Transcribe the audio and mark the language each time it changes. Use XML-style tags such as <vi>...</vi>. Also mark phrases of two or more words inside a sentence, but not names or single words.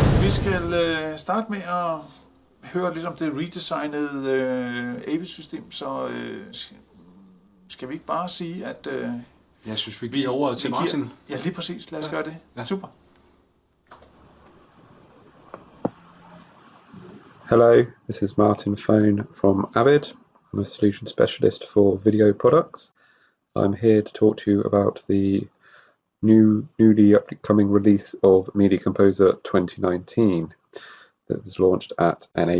<da>skal starte med at høre lidt om det redesignede Avid-system, så skal vi ikke bare sige, at jeg synes, vi giver ordet til Martin. Ja, lige præcis. Lad os gøre det. Ja. Super.</da> <en>Hello, this is Martin Foan from Avid. I'm a solution specialist for video products. I'm here to talk to you about the newly upcoming release of Media Composer 2019 that was launched at NAB.</en>